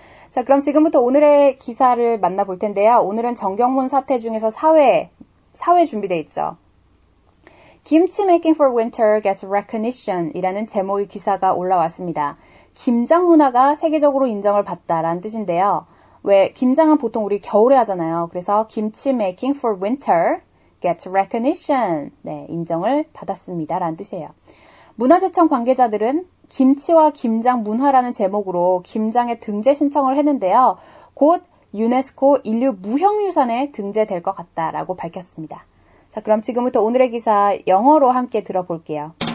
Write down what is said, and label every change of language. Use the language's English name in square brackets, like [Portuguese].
[Korean] 자, 그럼 지금부터 오늘의 기사를 만나볼 텐데요. 오늘은 정경문 사태 중에서 사회 준비되어 있죠. [English] 김치 making for winter gets recognition [Korean] 이라는 제목의 기사가 올라왔습니다. 김장 문화가 세계적으로 인정을 받다라는 뜻인데요. 왜 김장은 보통 우리 겨울에 하잖아요. [English] 그래서 김치 making for winter gets recognition. [Korean] 네, 인정을 받았습니다. 라는 뜻이에요. 문화재청 관계자들은 김치와 김장 문화라는 제목으로 김장에 등재 신청을 했는데요. 곧 유네스코 인류 무형유산에 등재될 것 같다라고 밝혔습니다. 자, 그럼 지금부터 오늘의 기사 영어로 함께 들어볼게요.